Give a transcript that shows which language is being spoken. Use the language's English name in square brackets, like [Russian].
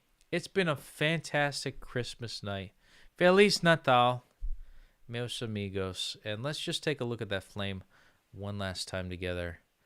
[English] It's been a fantastic Christmas night. [Portuguese] Feliz Natal, meus amigos. [English] And let's just take a look at that flame one last time together.